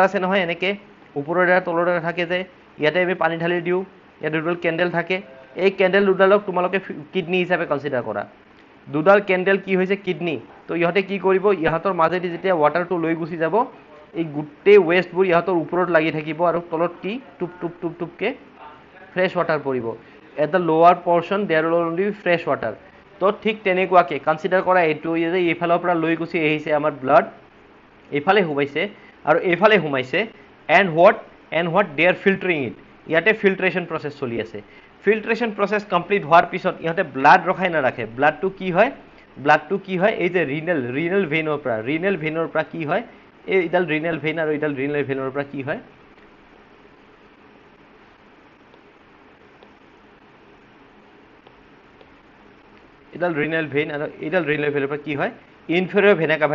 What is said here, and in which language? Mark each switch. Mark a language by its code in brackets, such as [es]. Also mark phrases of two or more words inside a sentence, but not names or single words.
[as] আছে নহয় এনেকে ওপৰৰে তলৰে থাকে যে ইয়াতে আমি পানী ঢালি দিও ইয়াত দুডাল কেন্ডেল থাকে এই কেন্ডেল দুডালক তোমালোকে কিডনি হিচাপে কনসিডাৰ কৰা দুডাল কেন্ডেল কি হৈছে কিডনি তো ইহতে কি কৰিব ইহতৰ মাজেদি যেতিয়া ওয়াটাৰটো লৈ গুছি যাব এই গুটে ওয়েস্টবোৰ ইহতৰ ওপৰত লাগি থাকিব আৰু তলত কি টুপ কে [en] fresh water [as] পৰিব [en] at the lower portion there will only be fresh water [as] তো ঠিক তেনেকুৱাকে কনসিডাৰ কৰা এটো যে এইফালৰ পৰা লৈ গুছি আহিছে আমাৰ ব্লাড এইফালে হুমাইছে আৰু এইফালে হুমাইছে [en] and what they are filtering it [as] ইয়াতে [en] filtration process [as] চলি আছে [en] filtration process [as] কমপ্লিট হোৱাৰ পিছত ইহতে ব্লাড ৰখাই না ৰাখে ব্লাডটো কি হয় এই যে [en] renal vein [as] পৰা কি হয় এই ইডাল [en] renal vein [as] আৰু ইডাল [en] renal vein [as] পৰা কি হয় ইডাল [en] renal vein [as] আৰু ইডাল [en] renal vein [as] পৰা কি হয় [en] inferior vena cava